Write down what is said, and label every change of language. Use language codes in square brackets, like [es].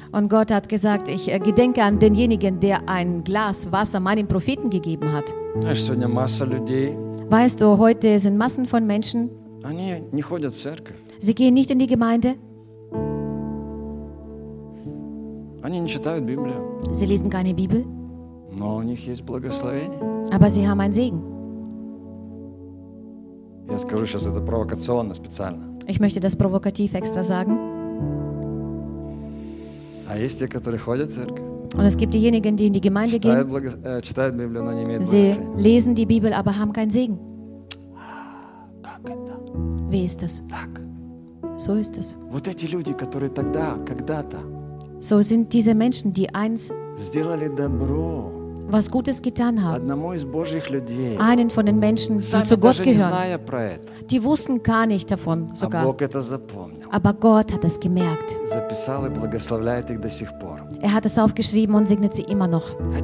[de] Und Gott hat gesagt, ich gedenke an denjenigen, der ein Glas Wasser meinem Propheten gegeben hat. [ru] Знаешь, сегодня масса людей. [de] Weißt du, heute sind Massen von Menschen. [ru] Они не ходят в церковь. [de] Sie gehen nicht in die Gemeinde. [ru] Они не читают Библию. [de] Sie lesen keine Bibel. [ru] Но у них есть благословение. [de] Aber sie haben einen Segen. [ru] Я скажу сейчас это провокационно, специально. [de] Ich möchte das provokativ extra sagen. [ru] А есть те, которые ходят в церковь. [de] Und es gibt diejenigen, die in die Gemeinde gehen. [ru] Читают Библию, но не имеют благословения. [de] Sie lesen die Bibel, aber haben keinen Segen. [ru] Как это? [de] Wie ist das? [ru] Так. [de] So ist es. [ru] Вот эти люди, которые тогда, когда-то. [de] So sind diese Menschen, die eins [ru] сделали добро, [de] was Gutes getan haben, [ru] одному из Божьих людей, [de] einen von den Menschen, die zu Gott gehören, [ru] про это, [de] die wussten gar nicht davon sogar. [ru] Бог это запомнил, [de] aber Gott hat es gemerkt. [ru] Записал и благословляет их до сих пор. [de] Er hat es aufgeschrieben und segnet sie immer noch.